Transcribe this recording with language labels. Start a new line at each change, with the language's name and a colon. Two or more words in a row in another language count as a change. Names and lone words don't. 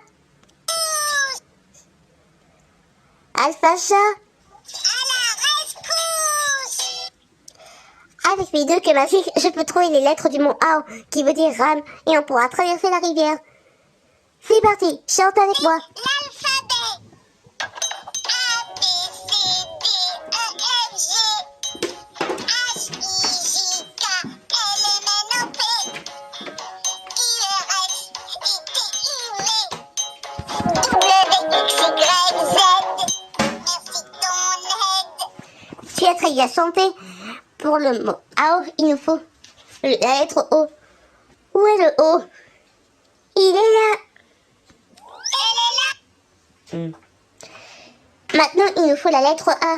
French: Alpha chat. À la rescousse! Avec mes deux queues magiques, je peux trouver les lettres du mot Ao, qui veut dire rame, et on pourra traverser la rivière. C'est parti, chante avec moi. L'alphabet. A, B, C, D, E, F, G, H, I, J, K, L, M, N, O, P, Q, R, S, U, T, U, V, W, X, Y, Z. Merci de ton aide. Tu es très bien chanté. Pour le mot Ao, il nous faut la lettre O. Où est le O? Il est là. Elle est là. Maintenant, il nous faut la lettre A.